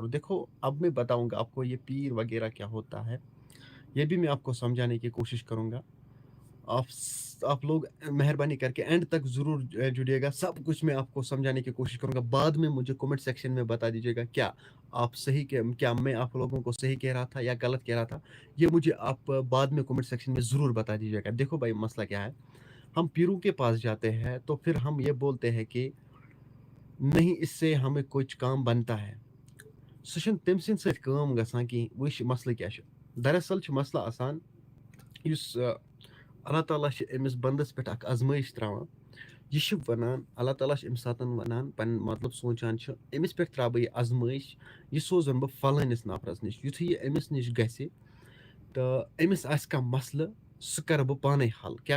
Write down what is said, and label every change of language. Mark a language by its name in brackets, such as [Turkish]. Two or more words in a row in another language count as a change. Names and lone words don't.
[Urdu] دیکھو اب میں بتاؤں گا آپ کو یہ پیر وغیرہ کیا ہوتا ہے، یہ بھی میں آپ کو سمجھانے کی کوشش کروں گا، آپ لوگ مہربانی کر کے اینڈ تک ضرور جڑیے گا، سب کچھ میں آپ کو سمجھانے کی کوشش کروں گا، بعد میں مجھے [English] comment section [Urdu] میں بتا دیجیے گا کیا آپ صحیح کیا میں آپ لوگوں کو صحیح کہہ رہا تھا یا غلط کہہ رہا تھا، یہ مجھے آپ بعد میں [English] comment section [Urdu] میں ضرور بتا دیجیے گا۔ دیکھو بھائی مسئلہ کیا ہے، ہم پیروں کے پاس جاتے ہیں تو پھر ہم یہ بولتے ہیں کہ نہیں اس سے ہمیں کچھ کام بنتا ہے، [Kashmiri] سُہ چھُنہٕ تٔمۍ سٕنٛدۍ سۭتۍ کٲم گژھان کِہیٖنۍ۔ وٕچھ مسلہٕ کیٛاہ چھُ، دراصل چھُ مسلہٕ آسان یُس اللہ تعالیٰ چھِ أمِس بنٛدَس پٮ۪ٹھ اکھ آزمٲیش ترٛاوان، یہِ چھُ وَنان اللہ تعالیٰ چھِ اَمہِ ساتہٕ وَنان پَنٕنۍ مطلب سونٛچان چھُ أمِس پٮ۪ٹھ ترٛاوٕ بہٕ یہِ آزمٲیش، یہِ سوزَن بہٕ فلٲنِس نفرَس نِش، یُتھُے یہِ أمِس نِش گژھِ تہٕ أمِس آسہِ کانٛہہ مسلہٕ سُہ کَرٕ بہٕ پانَے حل، کیٛاہ